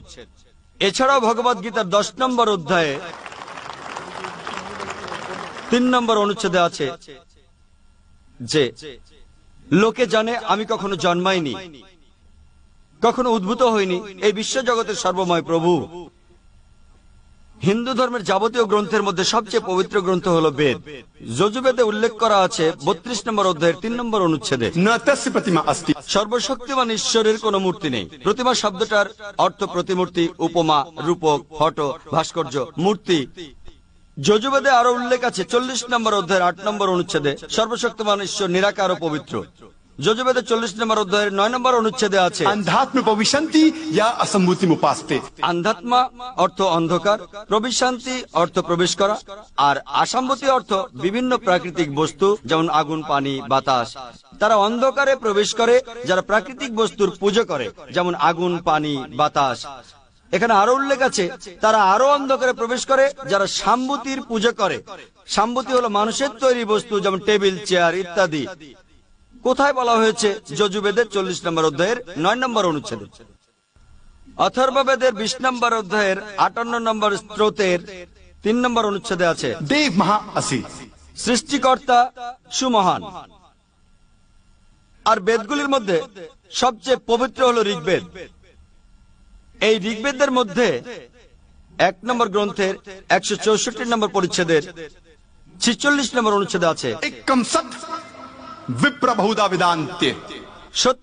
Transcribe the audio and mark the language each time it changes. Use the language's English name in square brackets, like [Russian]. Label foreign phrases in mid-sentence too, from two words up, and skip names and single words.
[Bangla] এছাড়াও ভগবত গীতার 10 নম্বর অধ্যায়ে 3 নম্বর অনুচ্ছেদে আছে যে লোকে জানে আমি কখনো জন্মাইনি, কখনো উদ্ভূত হয়নি, এই বিশ্ব জগতের সর্বময় প্রভু। হিন্দু ধর্মের যাবতীয় গ্রন্থের মধ্যে সবচেয়ে পবিত্র গ্রন্থ হলো বেদ। যজুর্বেদে উল্লেখ করা আছে 32 নম্বর অধ্যায়ের 3 নম্বর অনুচ্ছেদে, [Sanskrit] न तस्य प्रतिमा अस्ति। [Bangla] সর্বশক্তিমান ঈশ্বরের কোনো মূর্তি নেই। প্রতিমা শব্দটার অর্থ প্রতিমূর্তি, উপমা, রূপক, ফটো, ভাস্কর্য, মূর্তি। যজুর্বেদে আরো উল্লেখ আছে 40 নম্বর অধ্যায়ের 8 নম্বর অনুচ্ছেদে, সর্বশক্তিমান ঈশ্বর নিরাকার ও পবিত্র। যজুর্বেদে 40 নম্বর অধ্যায়ের 9 নম্বর অনুচ্ছেদে আছে [Sanskrit] अंधात्म प्रविशन्ति या असम्भूतिमुपास्ते। [Bangla] আন্ধাত্মা অর্থ অন্ধকার, প্রবিশান্তি অর্থ প্রবেশ করা, আর আসাম্বতী অর্থ বিভিন্ন প্রাকৃতিক বস্তু যেমন আগুন, পানি, বাতাস। তারা অন্ধকারে প্রবেশ করে যারা প্রাকৃতিক বস্তুর পুজো করে, যেমন আগুন, পানি, বাতাস। এখানে আরো উল্লেখ আছে তারা আরো অন্ধকারে প্রবেশ করে যারা সাম্বতীর পুজো করে। সাম্বতী হলো মানুষের তৈরি বস্তু, যেমন টেবিল, চেয়ার ইত্যাদি। কোথায় বলা হয়েছে? যজুর্বেদের 40 নম্বর অধ্যায়ের 9 নম্বর অনুচ্ছেদে। অথর্ববেদের 20 নম্বর অধ্যায়ের 58 নম্বর স্তোত্রের 3 নম্বর অনুচ্ছেদে আছে [Sanskrit] देव महा असि। [Bangla] সৃষ্টিকর্তা সুমহান। আর বেদগুলির মধ্যে সবচেয়ে পবিত্র হলো ঋগ্বেদ। এই ঋগ্বেদের মধ্যে 1 নম্বর গ্রন্থের 164 নম্বর পরিচ্ছেদের 46 নম্বর অনুচ্ছেদে আছে [Sanskrit] एकम सत विप्र बहुधा वेदान्ते। [Bangla] সত্য